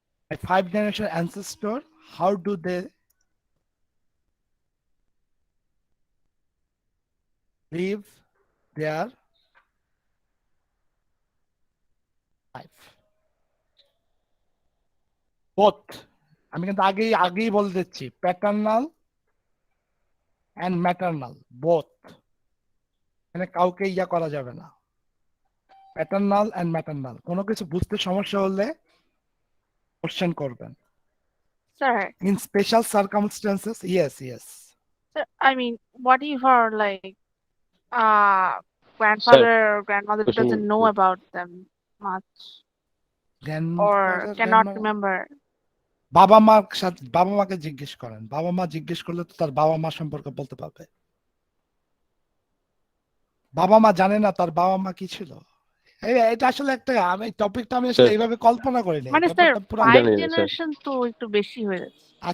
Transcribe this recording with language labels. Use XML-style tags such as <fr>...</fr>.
<en>A 5 generation ancestor, how do they live their life? Both.</en> <bn>আমি কিন্তু আগেই বলে দিচ্ছি, প্যাটার্নাল অ্যান্ড ম্যাটার্নাল বোথ। এখানে কাউকে ইয়া করা যাবে না। প্যাটার্নাল অ্যান্ড ম্যাটার্নাল, কোনো কিছু বুঝতে সমস্যা হলে কোশ্চেন করবেন।</bn> <en>Sir, In special circumstances, yes. sir, I mean, what if our like Sir, grandfather or grandmother question doesn't know about them much or cannot remember?</en> <bn>বাবা মাকে জিজ্ঞেস করেন, বাবা মা জিজ্ঞেস করলে তো তার বাবা মা সম্পর্কে বলতে পারবে। বাবা মা জানে না তার বাবা মা কি ছিল। এটা আসলে একটা, আমি টপিকটা আমি আসলে এইভাবে কল্পনা করিনি। মানে স্যার 5 জেনারেশন তো একটু বেশি হয়ে যাচ্ছে।</bn>